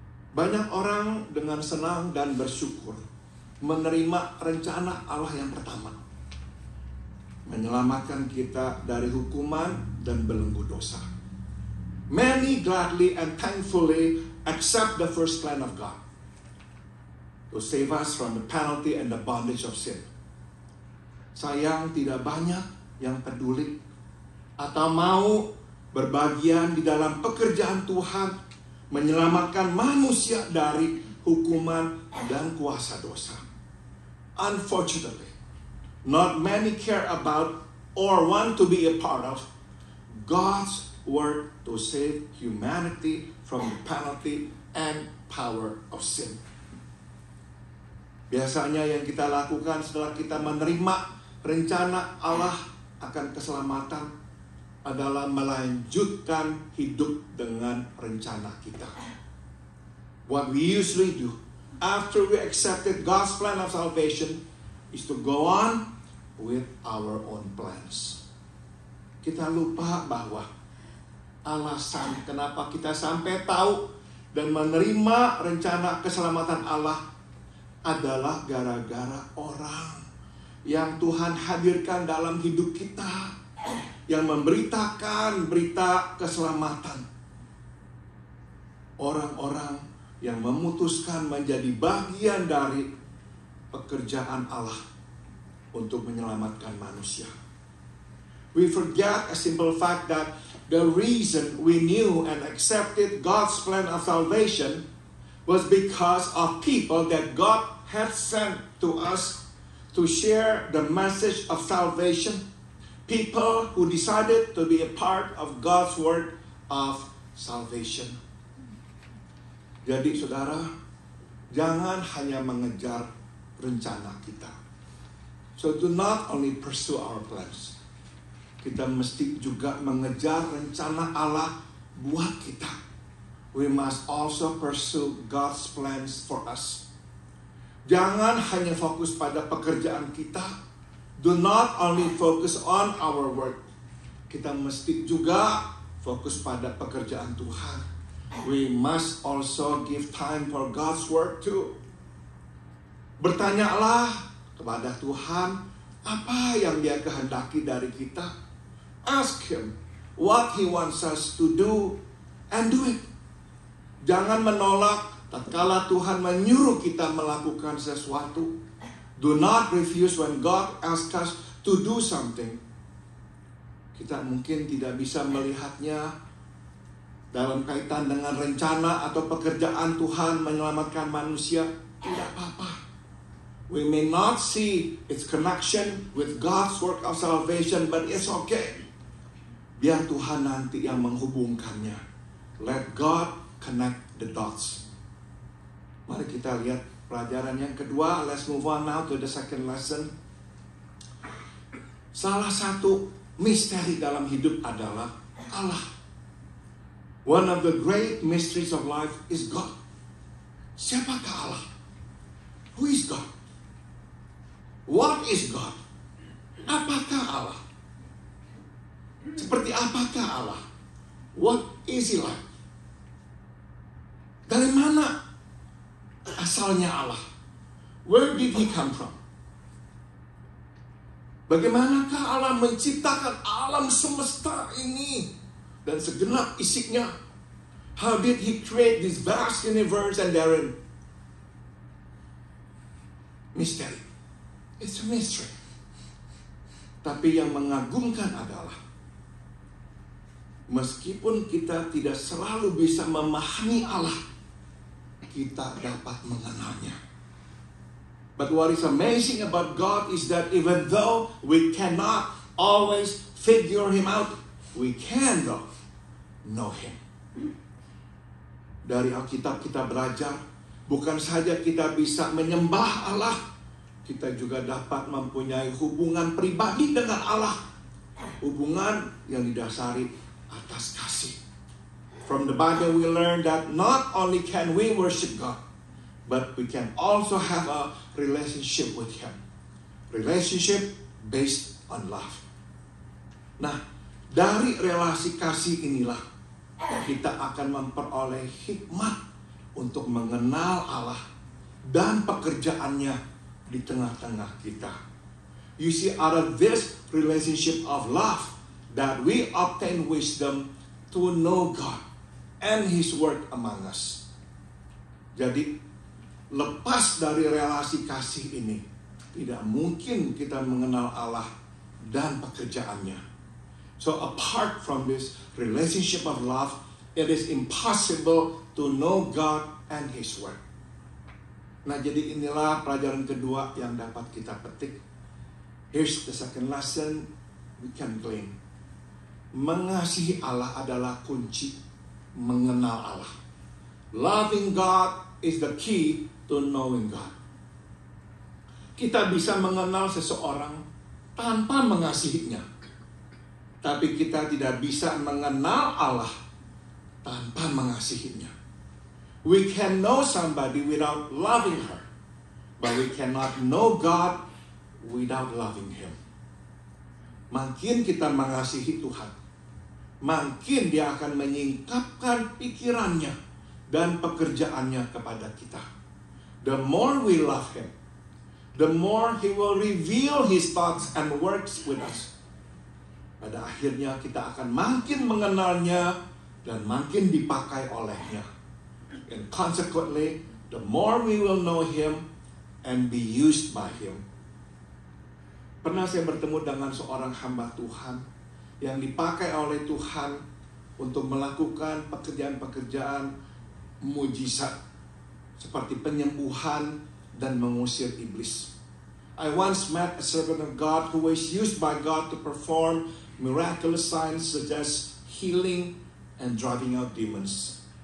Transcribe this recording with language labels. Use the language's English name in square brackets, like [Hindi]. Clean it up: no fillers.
[Indonesian] Banyak orang dengan senang dan bersyukur menerima rencana Allah yang pertama, menyelamatkan kita dari hukuman dan belenggu dosa. [English] Many gladly and thankfully accept the first plan of God to save us from the penalty and the bondage of sin. [Indonesian] Sayang, tidak banyak yang peduli atau mau berbagian di dalam pekerjaan Tuhan menyelamatkan manusia dari hukuman dan kuasa dosa. [English] Unfortunately, not many care about or want to be a part of God's work to save humanity from the penalty and power of sin. [Indonesian] Biasanya yang kita lakukan setelah kita menerima rencana Allah akan keselamatan adalah melanjutkan hidup dengan rencana kita. [English] What we usually do after we accepted God's plan of salvation is to go on with our own plans. [Indonesian] Kita lupa bahwa alasan kenapa kita sampai tahu dan menerima rencana keselamatan Allah adalah gara-gara orang yang Tuhan hadirkan dalam hidup kita, yang memberitakan berita keselamatan. Orang-orang yang memutuskan menjadi bagian dari pekerjaan Allah untuk menyelamatkan manusia. [English] We forget a simple fact that the reason we knew and accepted God's plan of salvation was because of people that God had sent to us to share the message of salvation. People who decided to be a part of God's work of salvation. [Indonesian] Jadi saudara, jangan hanya mengejar rencana kita. [English] So do not only pursue our plans. [Indonesian] Kita mesti juga mengejar rencana Allah buat kita. [English] We must also pursue God's plans for us. [Indonesian] Jangan hanya fokus pada pekerjaan kita. [English] Do not only focus on our work. [Indonesian] Kita mesti juga fokus pada pekerjaan Tuhan. [English] We must also give time for God's work too. [Indonesian] Bertanyalah kepada Tuhan apa yang Dia kehendaki dari kita. [English] Ask Him what He wants us to do and do it. [Indonesian] Jangan menolak tatkala Tuhan menyuruh kita melakukan sesuatu. [English] Do not refuse when God asks us to do something. [Indonesian] Kita mungkin tidak bisa melihatnya dalam kaitan dengan rencana atau pekerjaan Tuhan menyelamatkan manusia. Tidak apa-apa. [English] We may not see its connection with God's work of salvation, but it's okay. [Indonesian] Biar Tuhan nanti yang menghubungkannya. [English] Let God connect the dots. [Indonesian] Mari kita lihat pelajaran yang kedua. [English] Let's move on now to the second lesson. [Indonesian] Salah satu misteri dalam hidup adalah Allah. [English] One of the great mysteries of life is God. [Indonesian] Siapakah Allah? [English] Who is God? What is God? [Indonesian] Apakah Allah? Seperti apakah Allah? [English] What is He like? [Indonesian] Dari mana asalnya Allah? [English] Where did He come from? [Indonesian] Bagaimanakah Allah menciptakan alam semesta ini dan segenap isinya? [English] How did He create this vast universe and therein? Mystery. It's a mystery. [Indonesian] Tapi yang mengagumkan adalah meskipun kita tidak selalu bisa memahami Allah, kita dapat mengenalnya. [English] But what is amazing about God is that even though we cannot always figure Him out, we can though know Him. [Indonesian] Dari Alkitab kita belajar, bukan saja kita bisa menyembah Allah, kita juga dapat mempunyai hubungan pribadi dengan Allah. Hubungan yang didasari atas kasih. [English] From the Bible we learn that not only can we worship God, but we can also have a relationship with Him. Relationship based on love. [Indonesian] Nah, dari relasi kasih inilah kita akan memperoleh hikmat untuk mengenal Allah dan pekerjaannya di tengah-tengah kita. [English] You see, out of this relationship of love, that we obtain wisdom to know God and His work among us. [Indonesian] Jadi, lepas dari relasi kasih ini, tidak mungkin kita mengenal Allah dan pekerjaannya. [English] So apart from this relationship of love, it is impossible to know God and His work. [Indonesian] Nah, jadi inilah pelajaran kedua yang dapat kita petik. [English] Here's the second lesson we can glean. [Indonesian] Mengasihi Allah adalah kunci mengenal Allah. [English] Loving God is the key to knowing God. [Indonesian] Kita bisa mengenal seseorang tanpa mengasihinya. Tapi kita tidak bisa mengenal Allah tanpa mengasihinya. [English] We can know somebody without loving her, but we cannot know God without loving Him. [Indonesian] Makin kita mengasihi Tuhan, makin Dia akan menyingkapkan pikirannya dan pekerjaannya kepada kita. [English] The more we love Him, the more He will reveal His thoughts and works with us. [Indonesian] Pada akhirnya kita akan makin mengenalnya dan makin dipakai olehnya. [English] And consequently, the more we will know Him and be used by Him. [Indonesian] Pernah saya bertemu dengan seorang hamba Tuhan yang dipakai oleh Tuhan untuk melakukan pekerjaan-pekerjaan mujizat seperti penyembuhan dan mengusir iblis. [English] I once met a servant of God who was used by God to perform miraculous signs such as healing and driving out demons.